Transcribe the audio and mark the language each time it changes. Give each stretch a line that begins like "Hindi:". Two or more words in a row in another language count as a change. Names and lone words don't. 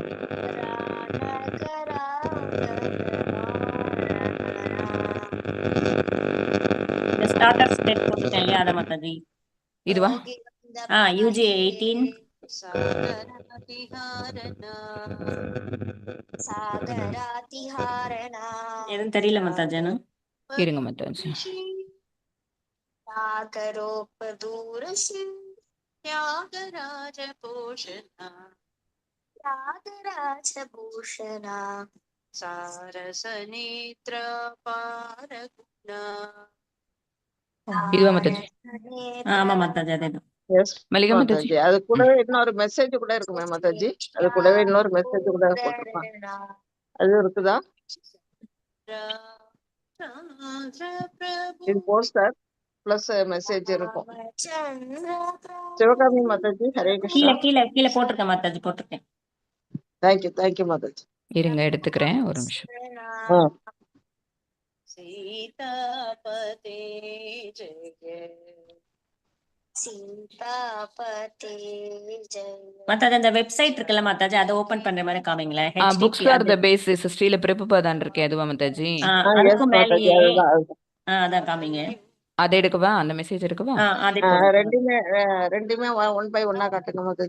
Tamil: இந்த
English: starter state
Tamil: போட்டுட்டேன் இல்லையா, அதை மாதாஜி. இதுவா? UG 18 எதுவும் தெரியல மாதாஜி. இருங்க மாதாஜி.
Sanskrit: त्यागराज भूषणा सारस नेत्र पारगुणा.
Tamil: இதுவா மாதாஜி? ஆமா மாதாஜி, அதேதான். எஸ் மல்லிகா மாதாஜி. மாதாஜி. அது கூடவே இன்னொரு மெசேஜ் கூட இருக்குமே மாதாஜி, அது கூடவே இன்னொரு மெசேஜ் கூட போட்டிருப்பான், அது இருக்குதா? இது
English: poster plus message
Tamil: இருக்கும். சிவகாமி மாதாஜி. ஹரே கீழே கிருஷ்ணா. கீழே கீழே போட்டிருக்கேன் மாதாஜி, போட்டிருக்கேன். தேங்க்யூ மாதாஜி. இருங்க எடுத்துக்கிறேன், ஒரு நிமிஷம்.
Sanskrit: सीतापते जय सीतापते जय.
Tamil: மாதாஜி அந்த வெப்சைட் இருக்குல்ல மாதாஜி, அதை ஓபன் பண்ற மாதிரி காமிங்களேன். புக்ஸ் ஃபார் த பேசிஸ் ஸ்ரீல பிரபுபாதான் இருக்கே, அதுவா மாதாஜி? அதுக்கும் மாதாஜி, மேலேயே அதுதான். அதான் காமிங்க. அதை எடுக்கவா? அந்த மெசேஜ் எடுக்கவா? அதே போடுங்க. ரெண்டுமே
English: 1 by 1
Tamil: காட்டுங்க மாதாஜி.